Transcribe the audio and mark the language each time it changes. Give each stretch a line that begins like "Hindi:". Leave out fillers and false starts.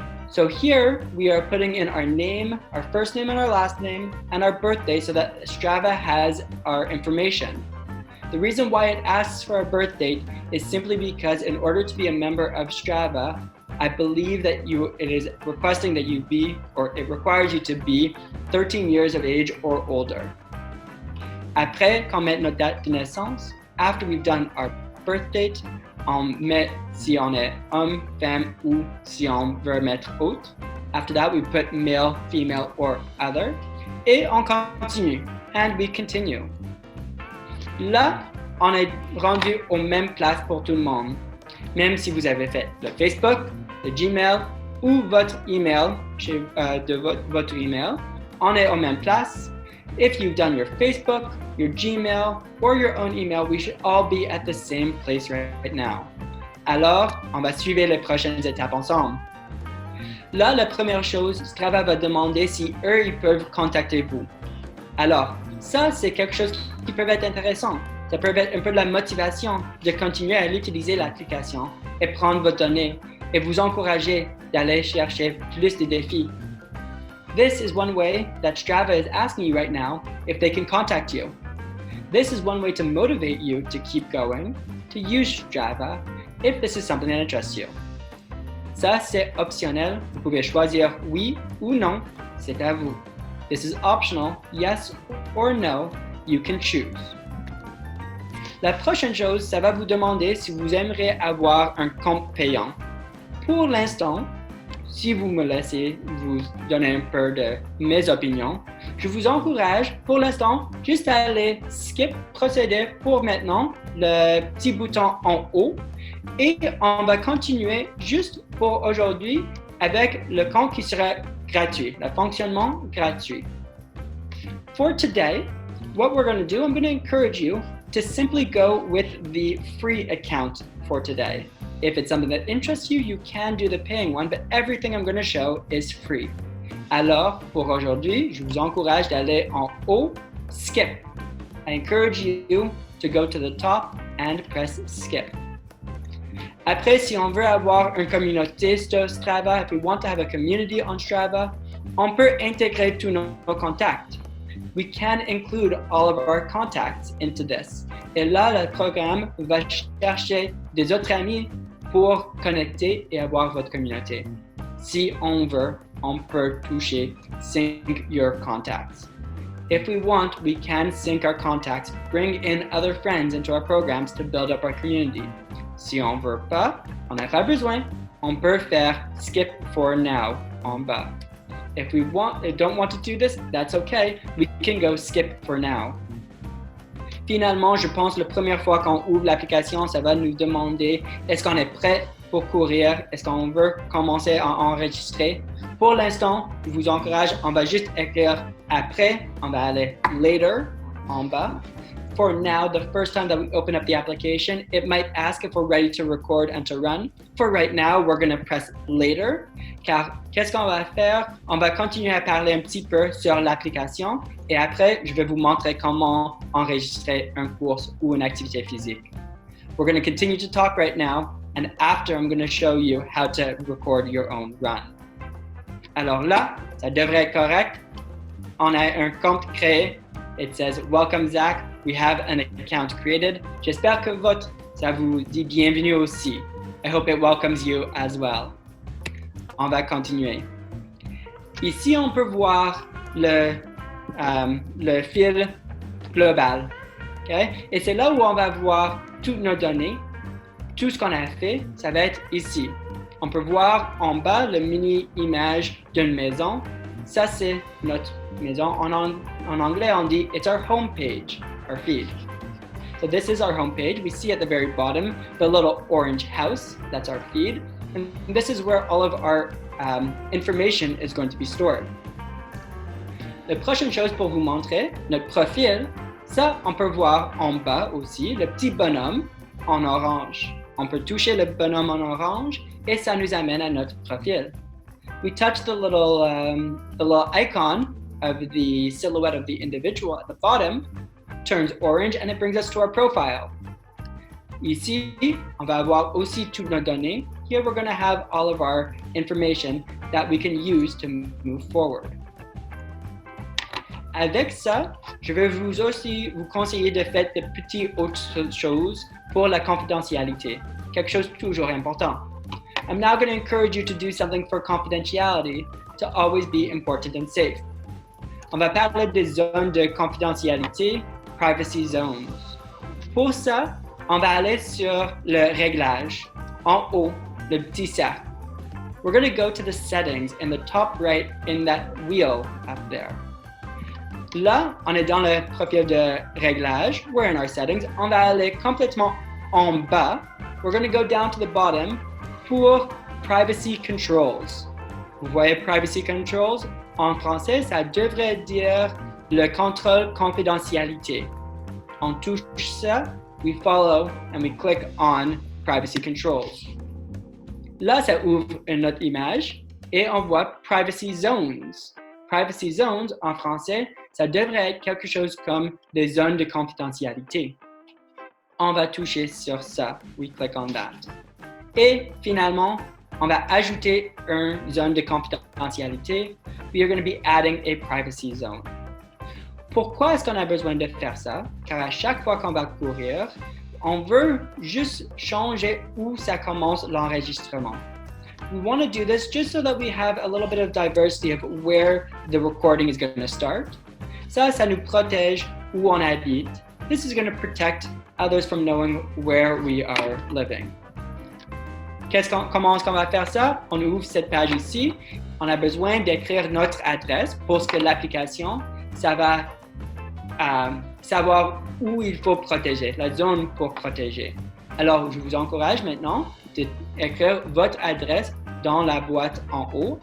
English: So here we are putting in our name, our first name and our last name, and our birthday so that Strava has our information. The reason why it asks for a birth date is simply because in order to be a member of Strava, I believe that it is requesting that you be, or it requires you to be 13 years of age or older.
French: Après qu'on mette notre date de naissance,
English: after we've done our birth date,
French: on met si on est homme, femme ou si on veut mettre autre.
English: After that, we put male, female, or other.
French: Et on continue.
English: And we continue.
French: Là, on est rendu aux mêmes places pour tout le monde. Même si vous avez fait le Facebook, le Gmail ou votre email, votre email, on est aux mêmes places.
English: If you've done your Facebook, your Gmail, or your own email, we should all be at the same place right now.
French: Alors, on va suivre les prochaines étapes ensemble. Là, la première chose, Strava va demander si eux, ils peuvent contacter vous. Alors, ça, c'est quelque chose qui peut être intéressant. Ça peut être un peu de la motivation de continuer à utiliser l'application et prendre vos données et vous encourager d'aller chercher plus de défis.
English: This is one way that Strava is asking you right now if they can contact you. This is one way to motivate you to keep going, to use Strava, if this is something that interests you.
French: Ça, c'est optionnel. Vous pouvez choisir oui ou non. C'est à vous.
English: This is optional. Yes or no, you can choose.
French: La prochaine chose, ça va vous demander si vous aimeriez avoir un compte payant. Pour l'instant, si vous me laissez vous donner un peu de mes opinions, je vous encourage pour l'instant juste à aller skip, procéder pour maintenant, le petit bouton en haut, et on va continuer juste pour aujourd'hui avec le compte qui sera gratuit, le fonctionnement gratuit.
English: For today, what we're going to do, I'm going to encourage you to simply go with the free account for today. If it's something that interests you, you can do the paying one, but everything I'm going to show is free.
French: Alors, pour aujourd'hui, je vous encourage d'aller en haut, skip.
English: I encourage you to go to the top and press skip.
French: Après, si on veut avoir une communauté sur Strava,
English: if we want to have a community on Strava,
French: on peut intégrer tous nos contacts.
English: We can include all of our contacts into this.
French: Et là, le programme va chercher des autres amis pour connecter et avoir votre communauté. Si on veut, on peut toucher
English: sync your contacts. If we want, we can sync our contacts, bring in other friends into our programs to build up our community.
French: Si on veut pas, on n'a pas besoin, on peut faire
English: skip for now
French: en bas.
English: If we don't want to do this, that's okay. We can go skip for now.
French: Finalement, je pense la première fois qu'on ouvre l'application, ça va nous demander est-ce qu'on est prêt pour courir, est-ce qu'on veut commencer à enregistrer. Pour l'instant, je vous encourage, on va juste écrire après, on va aller later en bas.
English: For now, the first time that we open up the application, it might ask if we're ready to record and to run. For right now, we're going to press later.
French: Car qu'est-ce qu'on va faire? On va continuer à parler un petit peu sur l'application et après, je vais vous montrer comment enregistrer un cours ou une activité physique.
English: We're going to continue to talk right now, and after I'm going to show you how to record your own run.
French: Alors là, ça devrait être correct. On a un compte créé.
English: It says, welcome Zach, we have an account created.
French: J'espère que ça vous dit bienvenue aussi.
English: I hope it welcomes you as well.
French: On va continuer. Ici, on peut voir le fil global. Okay? Et c'est là où on va voir toutes nos données. Tout ce qu'on a fait, ça va être ici. On peut voir en bas le mini-image d'une maison. Ça, c'est notre maison. En anglais, on dit
English: it's our home page, our feed. So this is our home page. We see at the very bottom the little orange house. That's our feed. And this is where all of our information is going to be stored.
French: La prochaine chose pour vous montrer, notre profil, ça, on peut voir en bas aussi le petit bonhomme en orange. On peut toucher le bonhomme en orange et ça nous amène à notre profil.
English: We touch the little icon of the silhouette of the individual at the bottom, turns orange, and it brings us to our profile.
French: Ici, on va avoir aussi toutes nos données.
English: Here we're going to have all of our information that we can use to move forward.
French: Avec ça, je vais vous conseiller de faire de petites autres choses pour la confidentialité. Quelque chose de toujours important.
English: I'm now going to encourage you to do something for confidentiality to always be important and safe.
French: On va parler des zones de confidentialité, privacy zones. Pour ça, on va aller sur le réglage, en haut, le petit cercle.
English: We're going to go to the settings in the top right in that wheel up there.
French: Là, on est dans le profil de réglage.
English: We're in our settings.
French: On va aller complètement en bas.
English: We're going to go down to the bottom pour privacy controls.
French: Vous voyez privacy controls? En français, ça devrait dire le contrôle confidentialité. On touche ça,
English: we follow, and we click on privacy controls.
French: Là, ça ouvre une autre image et on voit privacy zones. Privacy zones, en français, ça devrait être quelque chose comme des zones de confidentialité. On va toucher sur ça.
English: We click on that.
French: Et finalement, on va ajouter une zone de confidentialité.
English: We are going to be adding a privacy zone.
French: Pourquoi est-ce qu'on a besoin de faire ça? Car à chaque fois qu'on va courir, on veut juste changer où ça commence l'enregistrement.
English: We want to do this just so that we have a little bit of diversity of where the recording is going to start.
French: Ça nous protège où on habite.
English: This is going to protect others from knowing where we are living.
French: Comment est-ce qu'on va faire ça? On ouvre cette page ici. On a besoin d'écrire notre adresse pour que l'application, ça va savoir où il faut protéger, la zone pour protéger. Alors, je vous encourage maintenant d'écrire votre adresse dans la boîte en haut.